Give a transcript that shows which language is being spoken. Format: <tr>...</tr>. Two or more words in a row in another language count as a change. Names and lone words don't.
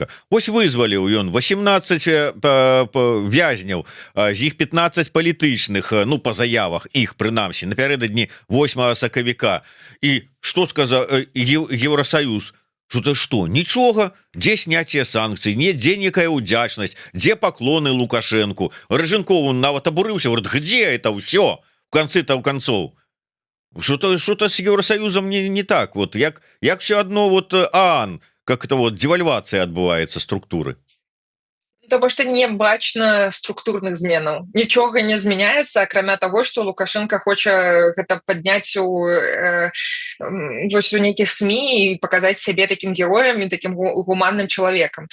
<be>Вось вызваліў ён 18 вязняў, з іх 15 палітычных, па заявах іх прынамсі напярэдадні 8 сакавіка. І што сказаў Еўросаюз? Что? Нічога, дзе сняцце санкцый, дзе некая удзячнасць, дзе паклоны Лукашенку. Рыжынкову нават абурыўся,</be> <ru>говорит, где это ўсё в конце-то концов? Что-то с Евросоюзом не так. Вот як все одно как это девальвация</ru> <be>адбываецца структуры. Тому што не бачна структурных зменаў. Нічога не змяняецца, акрамя таго, што Лукашенко хоча гэта падняць у нейкіх СМІ і паказаць сябе такім героем і такім гуманным чалавекам.</be>